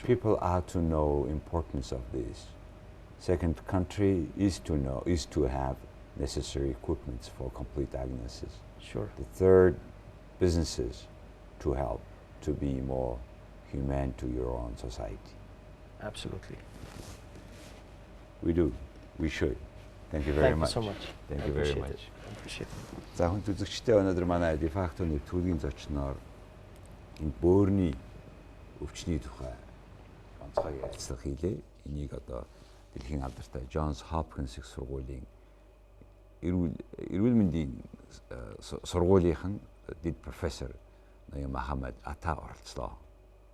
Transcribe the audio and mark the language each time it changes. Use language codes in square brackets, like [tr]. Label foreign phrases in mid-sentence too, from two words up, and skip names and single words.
[en] People are to know importance of this. Second country is to have necessary equipment for complete diagnosis. Sure. The third, businesses to help to be more humane to your own society. Absolutely. We do. We should. Thank you very much. Thank you so much. Thank I you very appreciate much. it. I appreciate it. [mn] За хүн үзэгчдээ өнөөдөр манай дефактоны төлгийн зочноор энэ бөөрийн өвчний тухай онцгой ярилцлага хийлээ. Энийг одоо дэлхийн алдартай Жонс Хопкинс их сургуулийн эрүүл мэндийн сургуулийнхан дэд профессор Мохамед Атта оролцлоо.